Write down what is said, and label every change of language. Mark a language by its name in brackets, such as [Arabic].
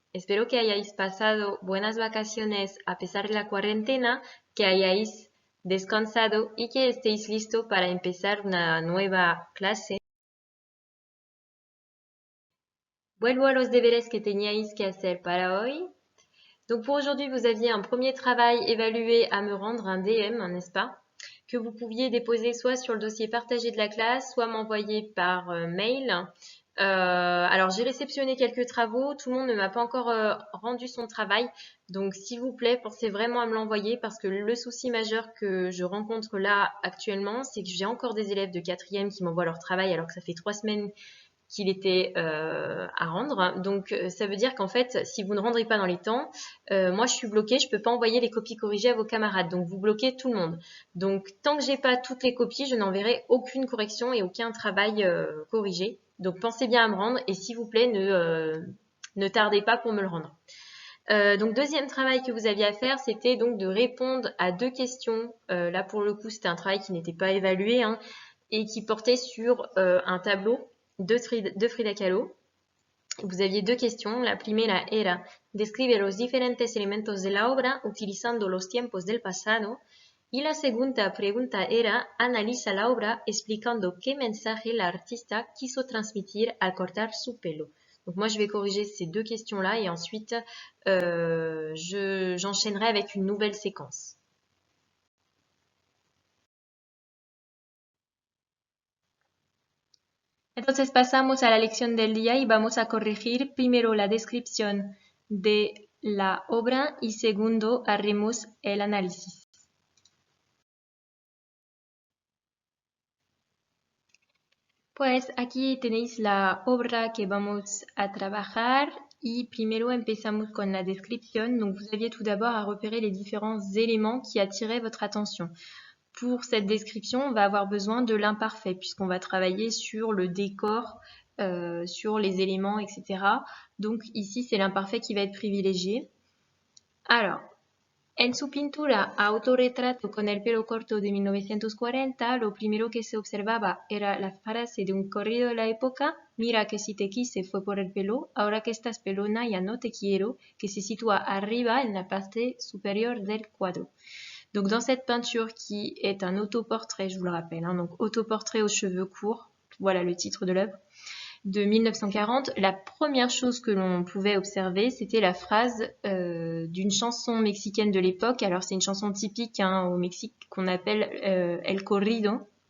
[Spanish] Espero que hayáis pasado buenas vacaciones a pesar de la cuarentena, que hayáis descansado y que estéis listos para empezar una nueva clase. Vuelvo a los deberes que teníais que hacer para hoy. [French] Donc pour aujourd'hui, vous aviez un premier travail évalué à me rendre, un DM, n'est-ce pas, que vous pouviez déposer soit sur le dossier partagé de la classe, soit m'envoyer par mail. Alors j'ai réceptionné quelques travaux, tout le monde ne m'a pas encore rendu son travail, donc s'il vous plaît, pensez vraiment à me l'envoyer parce que le souci majeur que je rencontre là actuellement, c'est que j'ai encore des élèves de 4e qui m'envoient leur travail alors que ça fait 3 semaines qu'il était à rendre. Donc ça veut dire qu'en fait, si vous ne rendrez pas dans les temps, moi je suis bloquée, je peux pas envoyer les copies corrigées à vos camarades. Donc vous bloquez tout le monde. Donc tant que j'ai pas toutes les copies, je n'enverrai aucune correction et aucun travail corrigé. Donc pensez bien à me rendre et s'il vous plaît, ne tardez pas pour me le rendre. Donc deuxième travail que vous aviez à faire, c'était donc de répondre à 2 questions. Là pour le coup, c'était un travail qui n'était pas évalué hein, et qui portait sur un tableau de Frida Kahlo. Vous aviez 2 questions. [Spanish] La primera era describe los diferentes elementos de la obra utilizando los tiempos del pasado. Y la segunda pregunta era analiza la obra explicando qué mensaje la artista quiso transmitir al cortar su pelo. [French] Donc moi je vais corriger ces 2 questions-là et ensuite j'enchaînerai avec une nouvelle séquence. [Spanish] Entonces pasamos a la lección del día y vamos a corregir primero la descripción de la obra y segundo haremos el análisis. Pues aquí tenéis la obra que vamos a trabajar y primero empezamos con la descripción. [French] Donc vous aviez tout d'abord à repérer les différents éléments qui attiraient votre attention. Pour cette description, on va avoir besoin de l'imparfait puisqu'on va travailler sur le décor, sur les éléments, etc. Donc ici, c'est l'imparfait qui va être privilégié. [Spanish] Alors, en su pintura Autorretrato con el pelo corto de 1940, lo primero que se observaba era la frase de un corrido de la época, mira que si te quise fue por el pelo, ahora que estás pelona ya no te quiero, que se sitúa arriba en la parte supérieure del cuadro. [French] Donc dans cette peinture qui est un autoportrait, je vous le rappelle, hein, donc autoportrait aux cheveux courts, voilà le titre de l'œuvre, de 1940, la première chose que l'on pouvait observer, c'était la phrase d'une chanson mexicaine de l'époque. Alors c'est une chanson typique hein, au Mexique qu'on appelle El Corrido.